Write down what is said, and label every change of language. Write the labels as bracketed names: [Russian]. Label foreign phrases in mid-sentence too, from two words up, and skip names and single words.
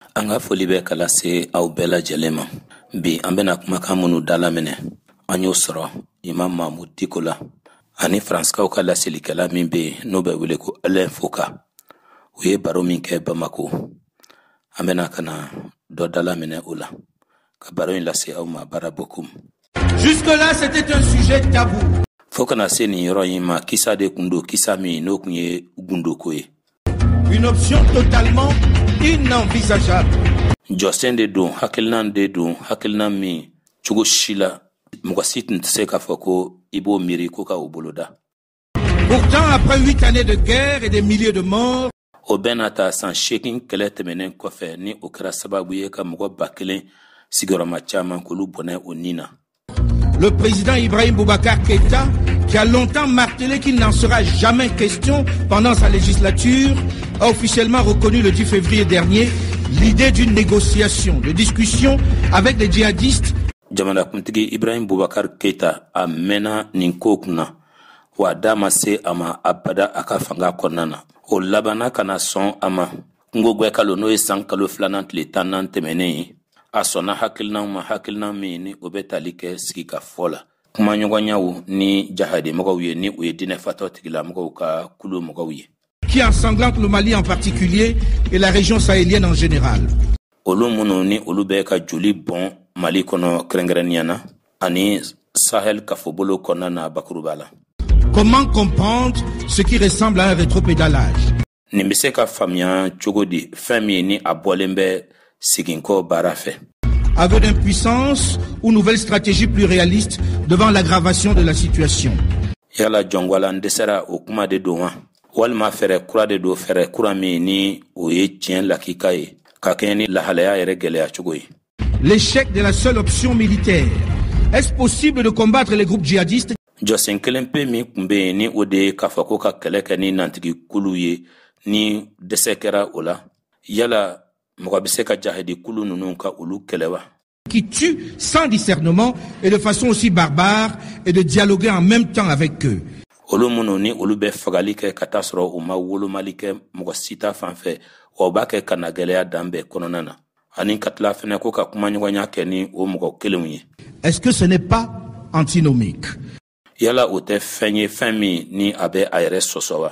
[Bambara] Anga foli bɛ ka lase aw bɛɛ lajɛlen ma. Bi an bɛna kumakan minnu dalaminɛ an y'o sɔrɔ Imam Mahmoud Dicko la ani Faranskaw ka laselikɛla min bɛ yen n'o bɛ wele ko Alain Foka. U ye baro min kɛ Bamako. An bɛna ka na dɔ dalaminɛ o la ka baro in lase aw ma barabokum. [French] Jusque-là, c'était un sujet tabou. [Bambara] Fo kana se nin yɔrɔ in ma kisa de kun do, kisa min n'o kun ye gundoko ye. [French] Une option totalement inenvisageable. [Bambara] Jɔsen de don, hakilinan de don, hakilinan min cogo si la mɔgɔ si tun tɛ se k'a fɔ ko i b'o miiri ko ka o boloda. [French] Pourtant, après 8 années de guerre et des milliers de morts, [Bambara] o bɛɛ n'a ta san 8 kɛlɛ tɛmɛnen kɔfɛ ni o kɛra sababu ye ka mɔgɔ 1000 sigiyɔrɔma caman k'olu bɔnɛ o nin na. [French] le président Ibrahim Boubacar Keïta, qui a longtemps martelé qu'il n'en sera jamais question pendant sa législature, a officiellement reconnu le 10 février dernier l'idée d'une négociation, de discussion avec les djihadistes. [Bambara] Jamana kuntigi Ibrahim Boubacar Keïta a mena nin ko kunna wa dama se ama abada aka fanga kɔnɔna. O labana kana sɔn ama ngogwe kalo no ye san kalo 2 tile 10 tɛmɛnen ye. A sɔnna hakilinan ma hakilinan min ni o bɛ tali kɛ sigi ka fɔ la. Kuma ɲɔgɔnyaw ni jahadi mɔgɔw ye ni o ye dinɛ fatɔ tigilamɔgɔw ka kulu mɔgɔw ye. [French] Qui ensanglante le Mali en particulier et la région sahélienne en général. [Bambara] Olu minnu ni olu bɛ ka joli bɔn Mali kɔnɔ kɛrɛnkɛrɛnnenya na ani Sahel kafobolo kɔnɔna na bakuruba la. [French] Comment comprendre ce qui ressemble à un rétropédalage? [Bambara] Nin bɛ se ka faamuya cogo di fɛn min ni a bɔlen bɛ siginko baara fɛ. [French] Aveu d'impuissance ou nouvelle stratégie plus réaliste devant l'aggravation de la situation. [Bambara] Yala jɔngwala n dɛsɛra o kuma de don wa walima fɛrɛ kura de don fɛrɛ kura min ni o ye tiɲɛ lakika ye ka kɛɲɛ ni lahalaya yɛrɛ gɛlɛya cogo ye. [French] L'échec de la seule option militaire. Est-ce possible de combattre les groupes djihadistes? [Bambara] Jɔsen kelen pe min kun bɛ yen ni o de ye k'a fɔ ko ka kɛlɛ kɛ ni nantigi kulu ye ni dɛsɛ kɛra o la yala mɔgɔ bɛ se ka jahadi kulu ninnu ka olu kɛlɛ wa? [French] Qui tue sans discernement et de façon aussi barbare et de dialoguer en même temps avec eux. [Bambara] Olu minnu ni olu bɛ fagali kɛ ka taa sɔrɔ u ma wolomali kɛ mɔgɔ si ta fan fɛ wa u b'a kɛ ka na gɛlɛya dan bɛɛ kɔnɔna na ani ka tila fɛnɛ ko ka kuma ɲɔgɔnya kɛ ni o mɔgɔ kelenw ye. [French] Est-ce que ce n'est pas antinomique? [Bambara] Yala o tɛ fɛn ye fɛn min ni a bɛ a yɛrɛ sɔsɔ wa?